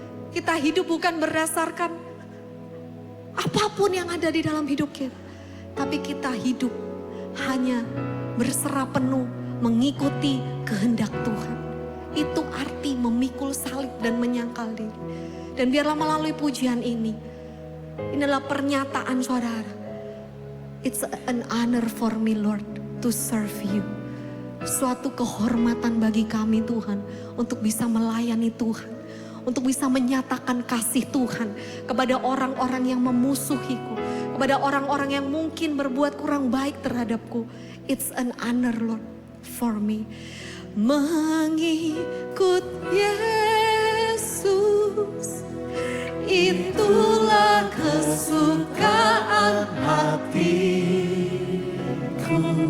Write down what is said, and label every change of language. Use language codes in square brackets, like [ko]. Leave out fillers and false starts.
[id] Kita hidup bukan berdasarkan apapun yang ada di dalam hidup kita. Tapi kita hidup hanya berserah penuh mengikuti kehendak Tuhan. Itu arti memikul salib dan menyangkal diri. Dan biarlah melalui pujian ini adalah pernyataan saudara. [en] It's an honor for me, Lord, to serve you. [id] Suatu kehormatan bagi kami Tuhan untuk bisa melayani Tuhan. Untuk bisa menyatakan kasih Tuhan kepada orang-orang yang memusuhiku. Kepada orang-orang yang mungkin berbuat kurang baik terhadapku. [en] It's an honor, Lord, for me. [id] Mengikut Yesus, itulah kesukaan hatiku.